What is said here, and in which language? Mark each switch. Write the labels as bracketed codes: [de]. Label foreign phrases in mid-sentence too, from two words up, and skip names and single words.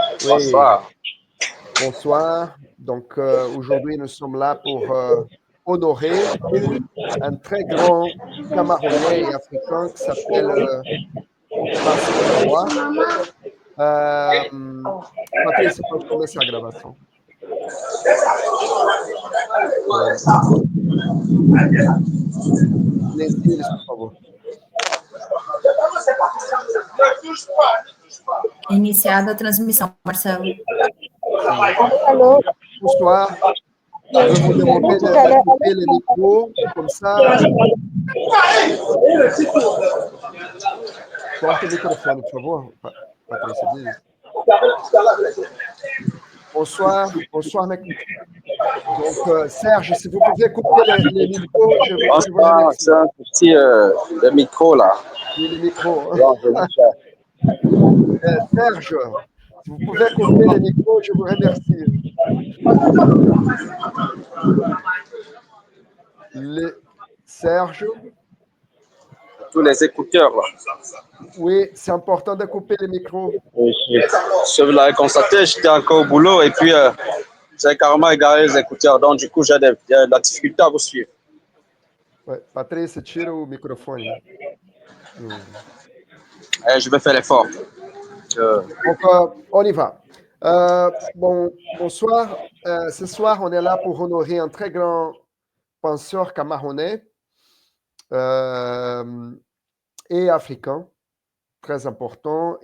[fr] Oui, Bonsoir. bonsoir. Donc aujourd'hui, nous sommes là pour honorer un très grand Camerounais et africain qui s'appelle Martien Tawa. [pt] Patrícia, pode começar a gravação. Silencie eles, por favor. Iniciada a transmissão, Marcelo. [fr] Allô? Bonsoir. Je vais vous demander de couper le micro, comme ça. [pt] Corta o microfone, por favor, Patrícia. Diz. [fr] Bonsoir, bonsoir, mec. Donc, Serge, si vous pouvez couper les micros, je vous Bonsoir, remercie. c'est un petit le micro là. Oui, les micros. Non, je vais faire. Serge, si vous pouvez couper les micros, je vous remercie. Serge, Tous les écouteurs là. oui, c'est important de couper les micros. Je vous l'avez constaté, j'étais encore au boulot et puis j'ai carrément égaré les écouteurs. Donc du coup, j'ai de la difficulté à vous suivre. Ouais, [pt] Patrícia, tira o microfone. [fr] Je vais faire l'effort. Donc, on y va. Bonsoir. Ce soir, on est là pour honorer un très grand penseur camerounais et africain, très important.